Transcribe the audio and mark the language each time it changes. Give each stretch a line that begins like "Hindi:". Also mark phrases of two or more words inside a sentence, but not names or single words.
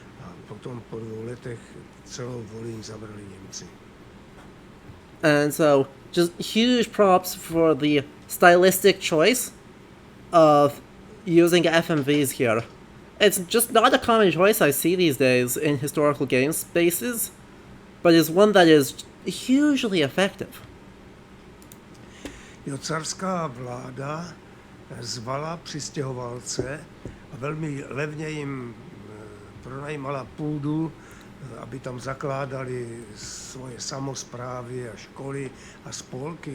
English: And so, just huge props for the stylistic choice of using FMVs here. It's just not a common choice I see these days in historical game spaces, but is one that is hugely effective.
Czech: Carská vláda zvala přistěhovalce, a velmi levně jim pronajímala půdu, aby tam zakládali svoje samosprávy a školy a spolky.